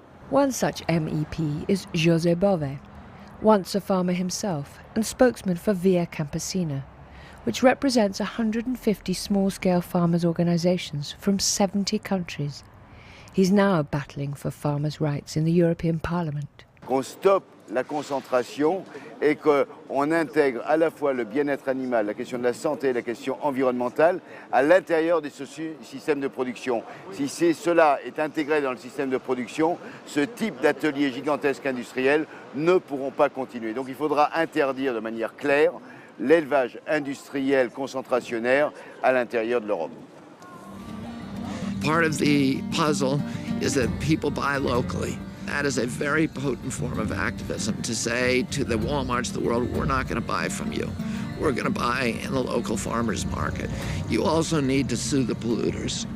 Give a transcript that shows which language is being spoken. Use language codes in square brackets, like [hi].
[en] One such MEP is José Bové, once a farmer himself and spokesman for Via Campesina, which represents 150 small-scale farmers' organisations from 70 countries. He's now battling for farmers' rights in the European Parliament. [fr] Qu'on stoppe la concentration et qu'on intègre à la fois le bien-être animal, la question de la santé et la question environnementale à l'intérieur de ce système de production. Si cela est intégré dans le système de production, ce type d'ateliers gigantesques industriels ne pourront pas continuer. Donc il faudra interdire de manière claire l'élevage industriel concentrationnaire à l'intérieur de l'Europe. [en] Part of the puzzle is that people buy locally. That is a very potent form of activism, to say to the Walmarts of the world, we're not going to buy from you. We're going to buy in the local farmers market. You also need to sue the polluters.